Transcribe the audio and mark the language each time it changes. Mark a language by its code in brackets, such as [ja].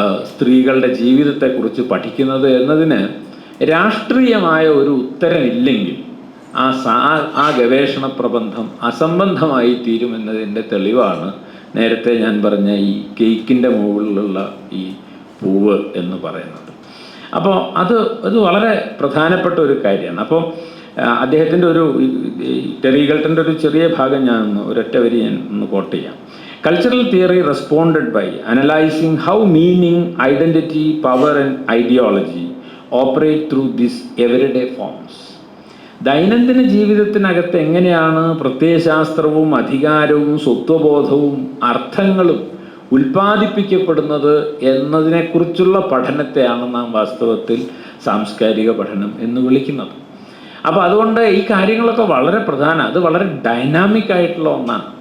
[ml] സ്ത്രീകളുടെ ജീവിതത്തെക്കുറിച്ച് പഠിക്കുന്നത് എന്നതിന് രാഷ്ട്രീയമായ ഒരു ഉത്തരമില്ലെങ്കിൽ ആ ഗവേഷണ പ്രബന്ധം അസംബന്ധമായി തീരുമെന്നതിൻ്റെ തെളിവാണ് നേരത്തെ ഞാൻ പറഞ്ഞ ഈ കേക്കിൻ്റെ മുകളിലുള്ള ഈ പൂവ് എന്ന് പറയുന്നത്. അപ്പോൾ അത് വളരെ പ്രധാനപ്പെട്ട ഒരു കാര്യമാണ്. അപ്പോൾ അദ്ദേഹത്തിൻ്റെ ടെറി ഈഗിൾട്ടൻ്റെ ഒരു ചെറിയ ഭാഗം ഞാൻ ഒരൊറ്റ വരി ഞാൻ ഒന്ന് കോട്ട് ചെയ്യാം. [en] Cultural theory responded by analyzing how meaning, identity, power and ideology operate through these everyday forms. [ml] ദൈനംദിന ജീവിതത്തിനകത്ത് എങ്ങനെയാണ് പ്രത്യയശാസ്ത്രവും അധികാരവും സ്വത്വബോധവും അർത്ഥങ്ങളും ഉൽപ്പാദിപ്പിക്കപ്പെടുന്നത് എന്നതിനെക്കുറിച്ചുള്ള പഠനത്തെയാണ് നാം വാസ്തവത്തിൽ സാംസ്കാരിക പഠനം എന്ന് വിളിക്കുന്നത്. അപ്പോൾ അതുകൊണ്ട് ഈ കാര്യങ്ങളൊക്കെ വളരെ പ്രധാനം, അത് വളരെ ഡൈനാമിക് ആയിട്ടുള്ള ഒന്നാണ്.